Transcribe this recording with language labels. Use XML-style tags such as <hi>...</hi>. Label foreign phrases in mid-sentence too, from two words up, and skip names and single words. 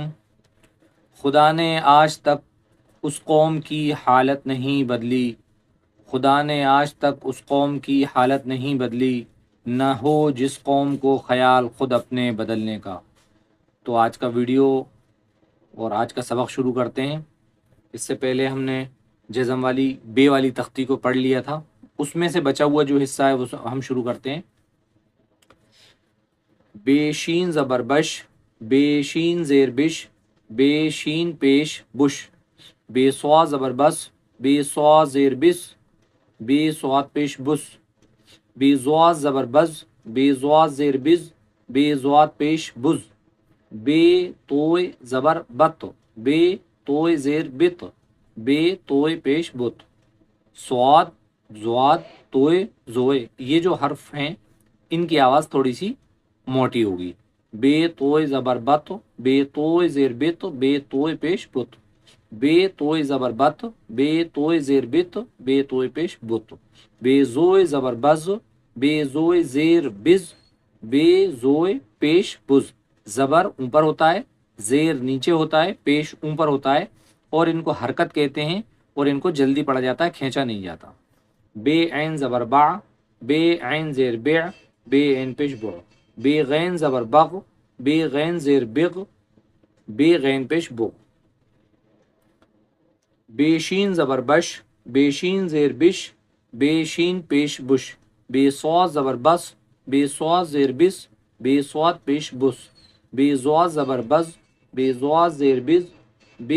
<ur>خدا نے آج تک اس قوم کی حالت نہیں بدلی، خدا نے آج تک اس قوم کی حالت نہیں بدلی، نہ ہو جس قوم کو خیال خود اپنے بدلنے کا۔ تو آج کا ویڈیو اور آج کا سبق شروع کرتے ہیں۔ اس سے پہلے ہم نے جزم والی بے والی تختی کو پڑھ لیا تھا، اس میں سے بچا ہوا جو حصہ ہے وہ ہم شروع کرتے ہیں۔ بے شین زبر بش، بے شین زیر بش، بے شین پیش بش، بے سوا زبر بس، بے سوا زیر بس، بے سواد پیش بس، بے زوا زبر بز، بے زوا زیر بز، بے زواد پیش بز، بے توئے زبر بت، بے توئے زیر بت، بے توئے پیش بت، سواد زواد توئے زوئے، یہ جو حرف ہیں ان کی آواز تھوڑی سی موٹی ہوگی۔ بے توئے زبر بت، بے توئے زیر بت، بے توئے پیش بت، بے توئے زبر بت، بے توئے زیر بت، بے توئے پیش بت، بے زوئے زبر بز، بے زوئے زیر بز، بے زوئے پیش بز۔ زبر اوپر ہوتا ہے، زیر نیچے ہوتا ہے، پیش اوپر ہوتا ہے، اور ان کو حرکت کہتے ہیں اور ان کو جلدی پڑھا جاتا ہے، کھینچا نہیں جاتا۔ بے عین زبر با، بے عین زیر بع، بے عین پیش بع، بے غین زبر بغ، بے غین زیر بغ، بے غین پیش بغ، بے شین زبر بش، بے شین زیر بش، بے شین پیش بش، بے صاد زبر بس، بے صاد زیر بس، بے صاد پیش بس، بے زواد زبر بز، بے زواد زیر بز، بے</ur>